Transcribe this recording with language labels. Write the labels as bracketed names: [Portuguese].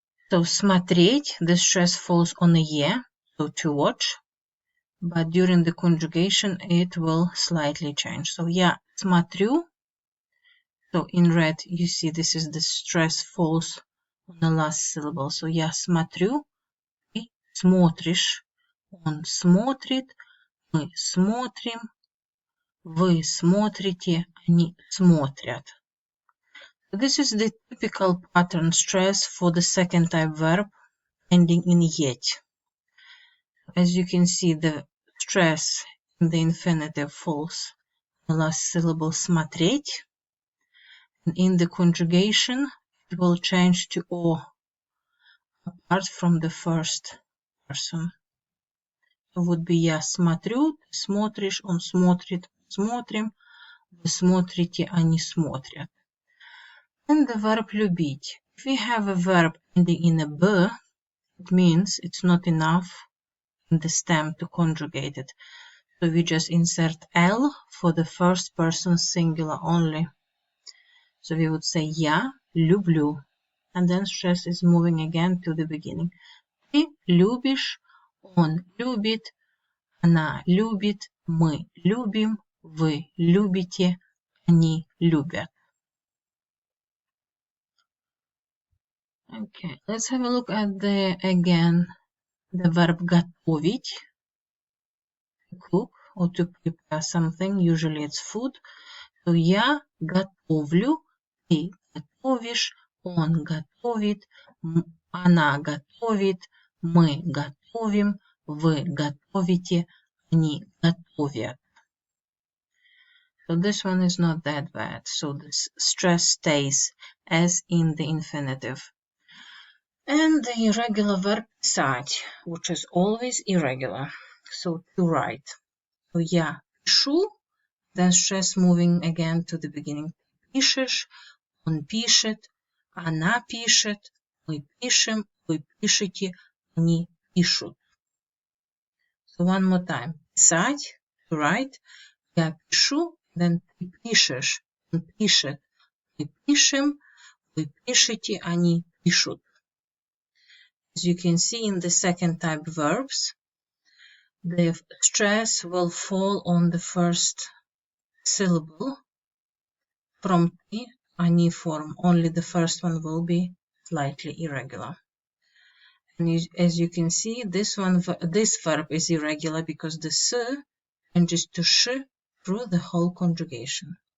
[English] So смотреть, the stress falls on a ye, so to watch, but during the conjugation it will slightly change. So [Russian] я смотрю, [English] so in red you see this is the stress falls on the last syllable. [Russian] So я смотрю, ты смотришь, он смотрит, мы смотрим, вы смотрите, они смотрят. [English] This is the typical pattern stress for the second type verb ending in yet. As you can see, the stress in the infinitive falls on the last syllable смотреть. And in the conjugation, it will change to o apart from the first person. It would be [Russian] я смотрю, ты смотришь, он смотрит, смотрим, вы смотрите, они смотрят. [English] And the verb любить. If we have a verb ending in a b, it means it's not enough in the stem to conjugate it. So we just insert L for the first person singular only. So we would say [Russian] я люблю. [English] And then stress is moving again to the beginning. [Russian] Ты любишь, он любит, она любит, мы любим, вы любите, они любят. [English] Okay, let's have a look at the verb готовить, to cook or to prepare something. Usually it's food. [Russian] So я готовлю, ты готовишь, он готовит, она готовит, мы готовим, вы готовите, они готовят. [English] So this one is not that bad. So the stress stays as in the infinitive. And the irregular verb писать, which is always irregular. So to write. So [Russian] я пишу, [English] then stress moving again to the beginning. [Russian] Пишешь, он пишет, она пишет, мы пишем, вы пишете, они пишут. [English] So one more time. Писать, to write. [Russian] Я пишу, then ты пишешь, он пишет. Мы пишем, вы пишете, они пишут. [English] As you can see in the second type verbs, the stress will fall on the first syllable from the они form. Only the first one will be slightly irregular. And as you can see, this verb is irregular because the s changes to sh through the whole conjugation.